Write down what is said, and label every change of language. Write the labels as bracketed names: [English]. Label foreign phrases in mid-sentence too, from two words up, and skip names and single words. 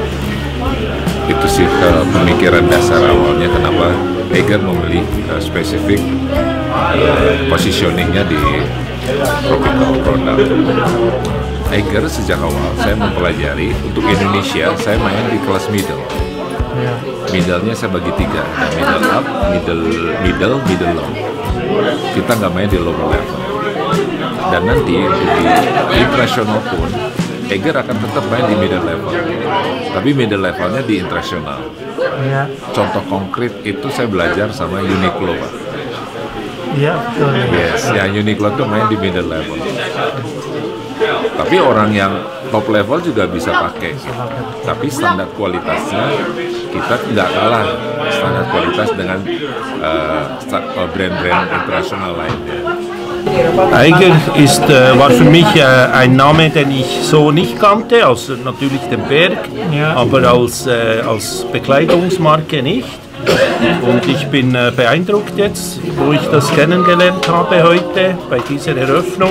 [Indonesian] Itu sih pemikiran dasar awalnya kenapa Eiger memilih spesifik positioningnya di [English] tropical product. [Indonesian] Eiger sejak awal saya mempelajari untuk Indonesia, saya main di kelas middle. Middle-nya saya bagi 3, ada [English] middle up, middle low. [Indonesian] Kita nggak main di [English] lower level. [Indonesian] Dan nanti di internasional pun Eiger akan tetap main di [English] middle level, [Indonesian] tapi [English] middle levelnya [Indonesian] di internasional. Contoh konkret itu saya belajar sama Uniqlo, Pak. Iya, betul. Yes, ya Uniqlo tuh main di [English] middle level. [Indonesian] Tapi orang yang [English] top level [Indonesian] juga bisa pakai. Tapi standar kualitasnya kita tidak kalah standar kualitas dengan brand-brand internasional lainnya. [German] Eiger war für mich ein Name, den ich so nicht kannte, außer natürlich den Berg, aber als Bekleidungsmarke nicht. Und ich bin beeindruckt jetzt, wo ich das kennengelernt habe heute bei dieser Eröffnung.